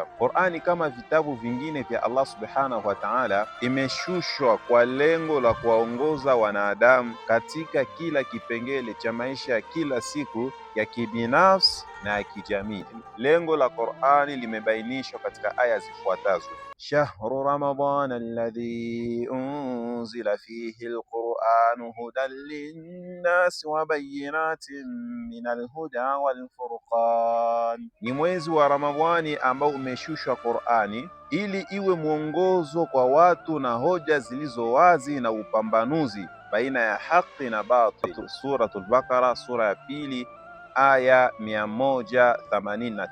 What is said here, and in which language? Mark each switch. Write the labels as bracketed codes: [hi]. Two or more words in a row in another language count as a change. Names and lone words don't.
[sw] Qur'ani kama vitabu vingine vya Allah [ar] سبحانه وتعالى [sw] imeshushwa kwa lengo la kuwaongoza wanadamu katika kila kipengele cha maisha ya kila siku ya kibinafsi na ya kijamii. Lengo la Qur'ani limebainishwa katika aya zifuatazo: [ar] شهر رمضان الذي أنزل فيه القرآن هدى للناس وبينات من الهدى والفرقان, [sw] ni mwezi wa Ramadhani ambao umeshushwa Qur'ani ili iwe mwongozo kwa watu na hoja zilizo wazi na upambanuzi baina ya haki na batil. Suratul Baqara sura ya pili aya 185.